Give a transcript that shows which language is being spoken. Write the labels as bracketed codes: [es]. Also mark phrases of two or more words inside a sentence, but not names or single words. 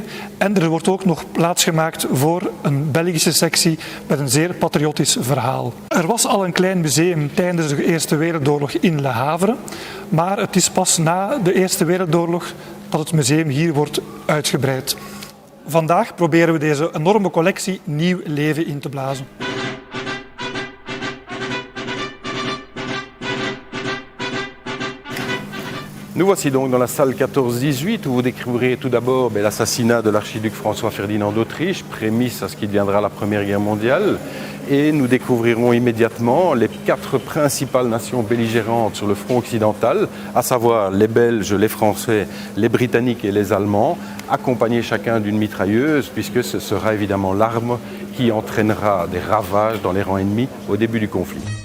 [nl] En er wordt ook nog plaats gemaakt voor een Belgische sectie met een zeer patriotisch verhaal. Er was al een klein museum tijdens de Eerste Wereldoorlog in Le Havre, maar het is pas na de Eerste Wereldoorlog dat het museum hier wordt uitgebreid. Vandaag proberen we deze enorme collectie nieuw leven in te blazen. [fr] Nous voici donc dans la salle 14-18 où vous découvrirez tout d'abord l'assassinat de l'archiduc François-Ferdinand d'Autriche, prémisse à ce qui deviendra la Première Guerre mondiale. Et nous découvrirons immédiatement les 4 principales nations belligérantes sur le front occidental, à savoir les Belges, les Français, les Britanniques et les Allemands, accompagnés chacun d'une mitrailleuse, puisque ce sera évidemment l'arme qui entraînera des ravages dans les rangs ennemis au début du conflit.